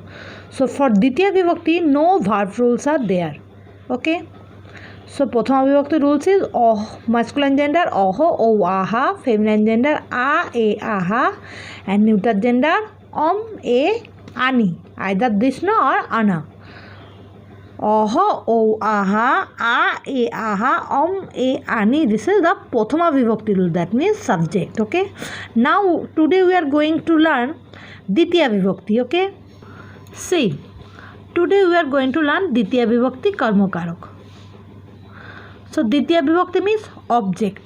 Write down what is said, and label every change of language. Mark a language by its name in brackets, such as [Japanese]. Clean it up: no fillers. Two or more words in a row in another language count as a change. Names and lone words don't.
[English] So, for [Sanskrit] द्वितीया विभक्ति, [English] no verb rules are there. Okay? So, [Sanskrit] प्रथमा विभक्ति [English] rules is masculine gender [Sanskrit] ओः ओ अः, [English] feminine gender [Sanskrit] आ ए अः, [English] and neutral gender [Sanskrit] ए आनि. [English] Either this no or ana. [Sanskrit] ओः ओ अः आ ए अः ए आनि. [English] This is the [Sanskrit] प्रथमा विभक्ति [English] rule. That means subject. Okay. Now, today we are going to learn [Sanskrit] द्वितीया विभक्ति. [English] Okay. See, today we are going to learn [Sanskrit] द्वितीया विभक्ति कर्म कारक. [English] So, [Sanskrit] द्वितीया विभक्ति [English] means object.